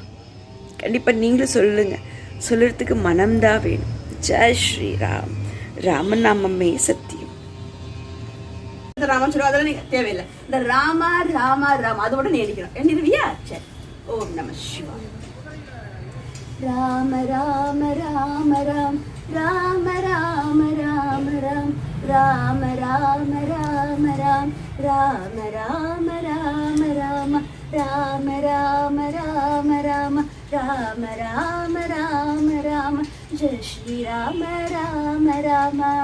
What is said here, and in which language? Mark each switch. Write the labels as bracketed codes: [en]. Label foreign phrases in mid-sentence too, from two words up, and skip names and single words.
[ta] கண்டிப்பாக நீங்களும் சொல்லுங்கள். சொல்லுறதுக்கு மனம்தான் வேணும். [hi] जय श्रीराम. [ta] ராமநாமமே சத்தியம். இந்த ராமன் சொல்லுவா, அதெல்லாம் நீங்கள் தேவையில்லை. இந்த ராமா ராமா ராமா அதோட நீ எண்ணிக்கணும். எண்ணிருவியா? சரி. [sa] ॐ नमः शिवाय. [ta] ராம ராம ராம ராம் ராம ராம ராம ராம் ராம ராம ராம ராம் ராம ராம ராம ராம ராம ராம ராம ராம ராம ராம ராம ராம ஜெய் ஸ்ரீராம ராம ராம